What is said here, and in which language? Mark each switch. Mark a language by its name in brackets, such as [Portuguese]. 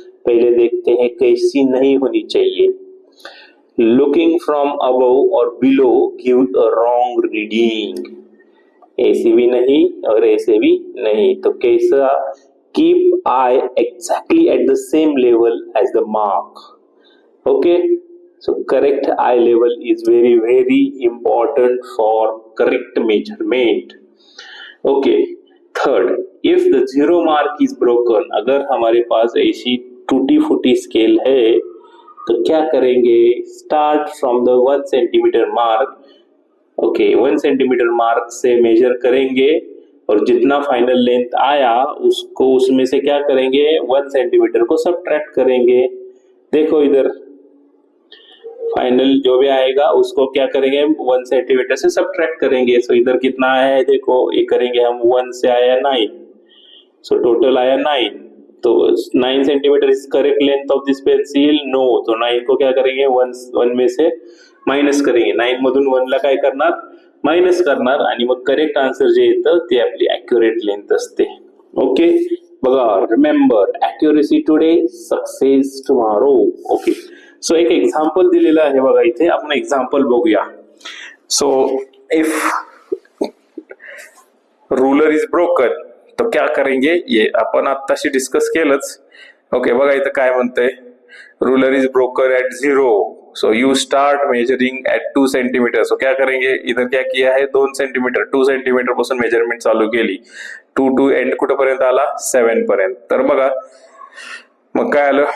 [Hindi] पहले देखते हैं कैसी नहीं होनी चाहिए. [English] Looking from above और below give a wrong reading. [Hindi] ऐसे भी नहीं और ऐसे भी नहीं, तो कैसा? [English] Keep eye exactly at the same level as the mark. Okay, so correct eye level is very important for correct measurement. Okay, third, if the zero mark is broken, [Hindi] अगर हमारे पास ऐसी टूटी फूटी स्केल है तो क्या करेंगे? [English] Start from the 1 centimetre mark. [Hindi] Okay, 1 centimetre mark से मेजर करेंगे और जितना फाइनल लेंथ आया उसको उसमें से क्या करेंगे? 1 सेंटीमीटर को सबट्रैक्ट करेंगे. देखो इधर फाइनल जो भी आएगा उसको क्या करेंगे? 1 सेंटीमीटर से सबट्रैक्ट करेंगे. सो इधर कितना आया है देखो, ये करेंगे हम 1 से आया 9, सो टोटल आया 9. [English] तो 9 centimetre is correct length of this pencil? [Hindi] No. तो 9 को क्या करेंगे? 1 में से मायनस करेंगे. [Marathi] 9 मधून 1 ला काय करणार? मायनस करणार आणि मग करेक्ट आन्सर जे येतं ते आपली ॲक्युरेट लेंथ असते. [English] Okay, बघा, remember accuracy today, success tomorrow. [Marathi] Okay, so एक एक्झाम्पल दिलेलं आहे बघा इथे, आपण एक्झाम्पल बघूया. [English] so if ruler is broken [Hindi] तो क्या करेंगे? [Marathi] ये आपण आत्ताशी डिस्कस केलंच. ओके, बघा इथं काय म्हणतंय, [English] Ruler is broken at 0, so you start measuring at 2 centimetre. [Hindi] सो क्या करेंगे? इधर क्या किया है? [Marathi] 2 सेंटीमीटर, 2 सेंटीमीटर पासून मेजरमेंट चालू केली. 2 टू एंड कुठपर्यंत आला? 7 पर्यंत. तर बघा मग काय आलं?